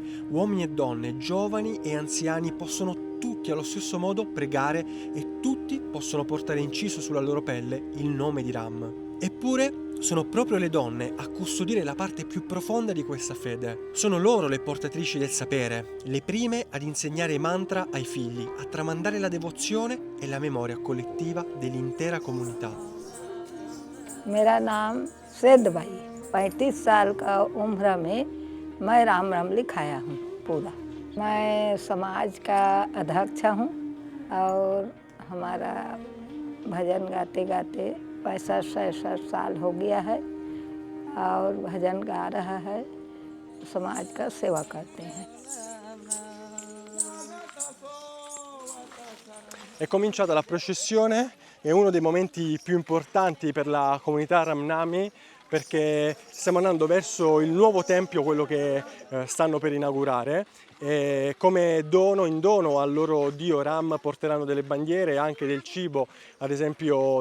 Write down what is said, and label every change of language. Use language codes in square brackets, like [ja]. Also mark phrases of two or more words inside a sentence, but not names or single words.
[it] Uomini e donne, giovani e anziani possono tutti allo stesso modo pregare e tutti possono portare inciso sulla loro pelle il nome di Ram. Eppure sono proprio le donne a custodire la parte più profonda di questa fede. Sono loro le portatrici del sapere, le prime ad insegnare i mantra ai figli, a tramandare la devozione e la memoria collettiva dell'intera comunità. [hi] मेरा नाम सिद्ध भाई 35 साल का उम्र में मैं राम राम लिखाया हूँ पूरा। मैं समाज का अध्यक्ष हूँ और हमारा भजन गाते गाते 65-66 साल हो गया है और भजन गा रहा है, समाज का सेवा करते हैं। [it] È cominciata la processione, è uno dei momenti più importanti per la comunità Ramnami, perché stiamo andando verso il nuovo tempio, quello che stanno per inaugurare, e come in dono al loro dio Ram porteranno delle bandiere e anche del cibo, ad esempio